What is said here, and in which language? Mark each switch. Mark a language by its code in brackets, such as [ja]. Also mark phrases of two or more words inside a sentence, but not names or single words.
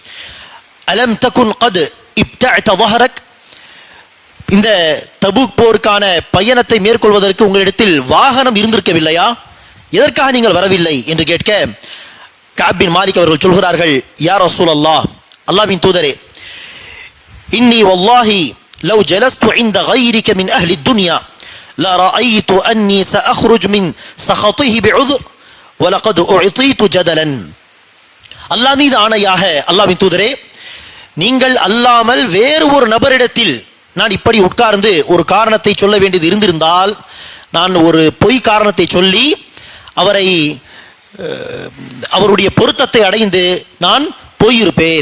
[ar] ألم تكن قد ابتعت ظهرك, [ta] இந்த தபூக் போருக்கான பயணத்தை மேற்கொள்வதற்கு உங்களிடத்தில் வாகனம் இருந்திருக்கவில்லையா, எதற்காக நீங்கள் வரவில்லை என்று கேட்க காப் பின் மாலிக் அவர்கள் சொல்கிறார்கள், [ar] يا رسول الله, [ta] அல்லாஹ்வின் தூதரே, [ar] إني والله لو جلست عند غيرك من اهل الدنيا لرايت اني ساخرج من سخطه بعذر ولقد اعطيت جدلا. [ta] அல்லாஹ் மீது ஆணையாக, அல்லாஹ்வின் தூதரே, நீங்கள் அல்லாமல் வேறு ஒரு நபரிடத்தில் நான் இப்படி உட்கார்ந்து ஒரு காரணத்தை சொல்ல வேண்டியது இருந்திருந்தால் நான் ஒரு பொய் காரணத்தை சொல்லி அவரை அவருடைய பொருத்தத்தை அடைந்து நான் போயிருப்பேன்.